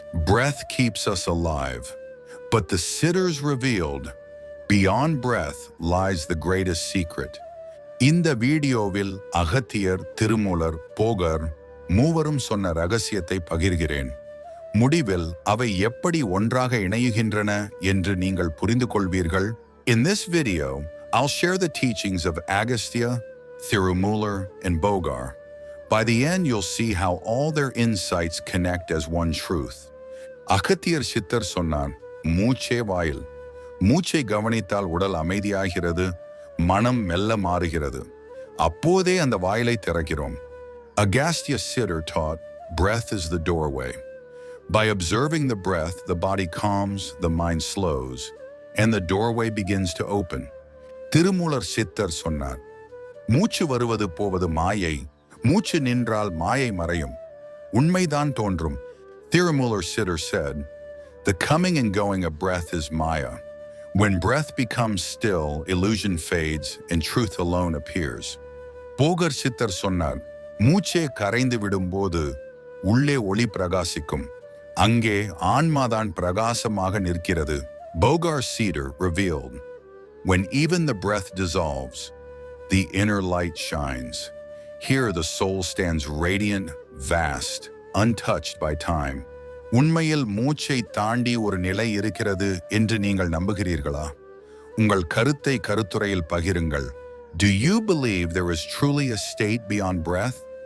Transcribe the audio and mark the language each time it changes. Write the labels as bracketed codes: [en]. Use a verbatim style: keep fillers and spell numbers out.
[en] Breath keeps us alive, but the sitters revealed, beyond breath lies the greatest secret. [ta] இந்த வீடியோவில் அகத்தியர், திருமூலர், போகர் மூவரும் சொன்ன ரகசியத்தை பகிர்கிறேன். முடிவில் அவை எப்படி ஒன்றாக இணையுகின்றன என்று நீங்கள் புரிந்து கொள்வீர்கள். [en] In this video, I'll share the teachings of Agastya, Thirumular, and Bogar. By the end, you'll see how all their insights connect as one truth. [ta] Agathiyar Siddhar சொன்னார், மூச்சே வாயில். மூச்சை கவனித்தால் உடல் அமைதியாகிறது, மனம் மெல்ல மாறுகிறது. அப்போதே அந்த வாயிலை திறக்கிறோம். [en] Agastya Siddhar taught, breath is the doorway. By observing the breath, the body calms, the mind slows, and the doorway begins to open. [ta] Thirumoolar சித்தர் சொன்னார், மூச்சு வருவது போவது மாயை, மூச்சு நின்றால் மாயை மறையும், உண்மைதான் தோன்றும். [en] Thirumular Siddhar said, the coming and going of breath is Maya. When breath becomes still, illusion fades and truth alone appears. [ta] Bogar சித்தர் சொன்னார், மூச்சே கரைந்து விடும்போது உள்ளே ஒளி பிரகாசிக்கும், அங்கே ஆன்மாதான் பிரகாசமாக நிற்கிறது. [en] Bogar Siddhar revealed, when even the breath dissolves, the inner light shines. Here the soul stands radiant, vast, untouched by time. [ta] உண்மையில் மூச்சை தாண்டி ஒரு நிலை இருக்கிறது என்று நீங்கள் நம்புகிறீர்களா? உங்கள் கருத்தை கருத்துரையில் பகிருங்கள். [en] Do you believe there is truly a state beyond breath?